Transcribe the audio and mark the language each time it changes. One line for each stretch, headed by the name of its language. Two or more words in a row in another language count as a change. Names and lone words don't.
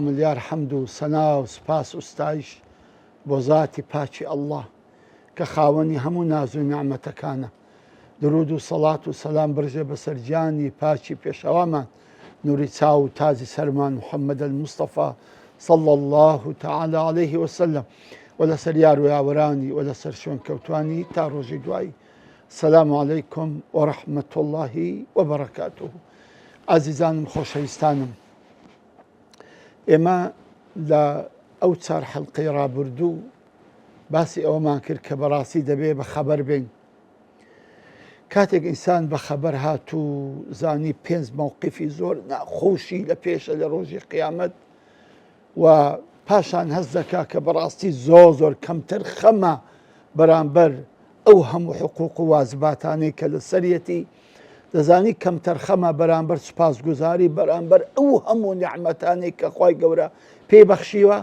Central Kurdish: ملیار حەمد و سەنا و سپاس و ستایش بۆ زاتی پاچی ئەڵڵا کە خاوەنی هەموو ناز و نیعمەتەکانە. درود و سەڵات و سەلام برژێ بەسەر گیانی پاچی پێشەوامان، نوری چاو و تازی سەرمان محەممەد المستەفا
Arabic: صلى الله تعالى عليه وسلم
Central Kurdish: و لەسەر یار و یاوەرانی و لەسەر شوێنکەوتوانی تا ڕۆژی دوایی.
Arabic: السلام عليكم ورحمة الله وبركاته.
Central Kurdish: عزیزانم خۆشەویستانم، ئێمە لە ئەو چار حەڵقەی ڕابردوو باسی ئەوەمان کرد کە بەڕاستی دەبێ بە خەبەر بین. کاتێک ئینسان بە خەبەر هات و زانی 5 مووقیفی زۆر ناخۆشی لە پێشە لە ڕۆژی قیامەت و پاشان هەست دەکا کە بەڕاستی زۆر کەمتر خەمە بەرامبەر ئەو هەموو حقوق و واجباتانەی کە لە سەرەتی، دەزانی کەمتر خەمە بەرامبەر سوپاسگوزاری بەرامبەر ئەو هەموو نیعمەتانەی کە خوای گەورە پێی بەخشیوە.